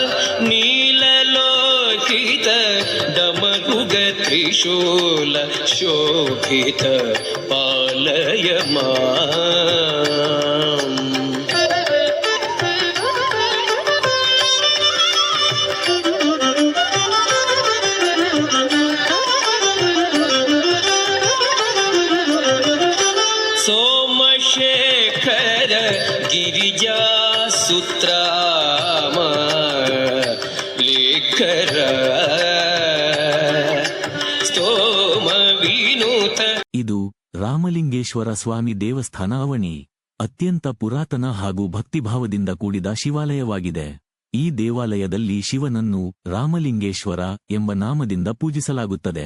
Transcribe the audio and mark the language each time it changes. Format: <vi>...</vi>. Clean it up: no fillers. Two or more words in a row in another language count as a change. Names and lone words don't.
<sa>नीललोहित डमरुग त्रिशूल शोभित पालय माम् सोमशेखर गिरिजासुत्राम लेखर ಸ್ತೋಮ ವಿನೂತ.</sa> <kn>ಇದು ರಾಮಲಿಂಗೇಶ್ವರ ಸ್ವಾಮಿ ದೇವಸ್ಥಾನ ಅವನಿ. ಅತ್ಯಂತ ಪುರಾತನ ಹಾಗೂ ಭಕ್ತಿಭಾವದಿಂದ ಕೂಡಿದ ಶಿವಾಲಯವಾಗಿದೆ. ಈ ದೇವಾಲಯದಲ್ಲಿ ಶಿವನನ್ನು ರಾಮಲಿಂಗೇಶ್ವರ ಎಂಬ ನಾಮದಿಂದ ಪೂಜಿಸಲಾಗುತ್ತದೆ.</kn>